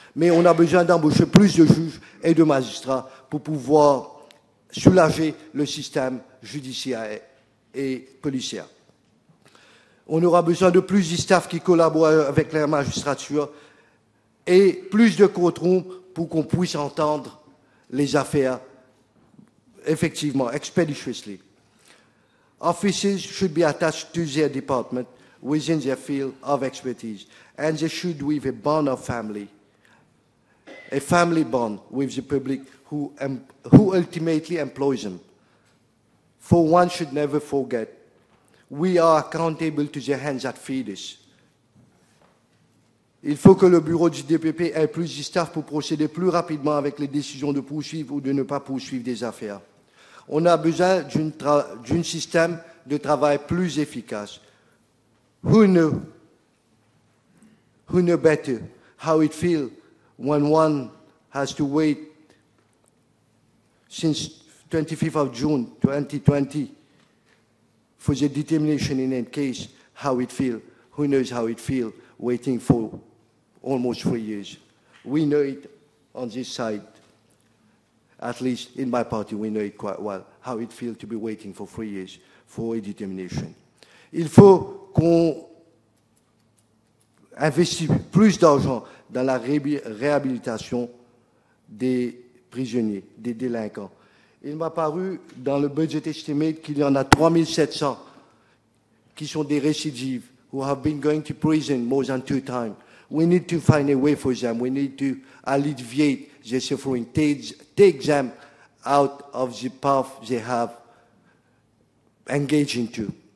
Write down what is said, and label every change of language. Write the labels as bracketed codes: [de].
[fr] Mais on a besoin d'embaucher plus de juges et de magistrats pour pouvoir soulager le système judiciaire et policier. On aura besoin de plus de staff qui collaborent avec la magistrature et plus de courtrooms pour qu'on puisse entendre les affaires effectivement, expeditiously. [en] Officers should be attached to their department within their field of expertise, and they should with a bond of family, a family bond with the public who ultimately employs them. For one should never forget, we are accountable to the hands that feed us. [fr] Il faut que le bureau du DPP ait plus de staff pour procéder plus rapidement avec les décisions de poursuivre ou de ne pas poursuivre des affaires. On a besoin d'un système de travail plus efficace. [en] Who know better how it feels when one has to wait since 25th of June 2020 for the determination in a case, how it feels. Who knows how it feels waiting for almost 3 years. We know it on this side. At least in my party, we know it quite well, how it feels to be waiting for 3 years for a determination. [fr] Il faut qu'on investisse plus d'argent dans la réhabilitation des prisonniers, des délinquants. Il m'a paru dans le budget estimate qu'il y en a 3700 qui sont des récidives, [en] who have been going to prison more than 2 times. We need to find a way for them. We need to alleviate their suffering, take them out of the path they have engaged into.